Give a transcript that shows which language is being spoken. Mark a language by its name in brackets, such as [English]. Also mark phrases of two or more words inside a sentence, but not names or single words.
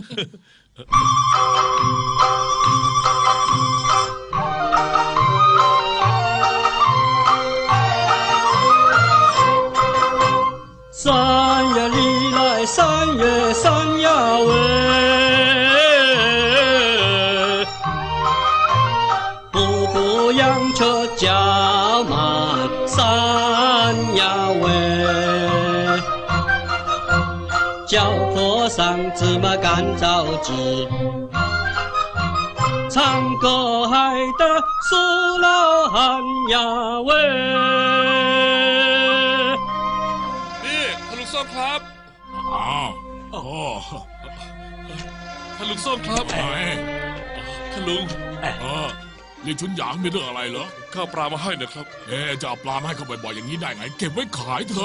[Chinese] 3 月里来3月3呀喂，步步羊车加满3呀喂，脚坡上芝麻干枣子，唱歌嗨的苏老汉呀喂。 [Thai] ท่านลุงส้มครับ อ้าวโอ้ ท่านลุงส้มครับท่านลุง นี่ชุนหยางมีเรื่องอะไรเหรอ ข้าวปลามาให้นะครับ จะเอาปลามาให้เขาบ่อยๆอย่างนี้ได้ไงเก็บไว้ขายเถ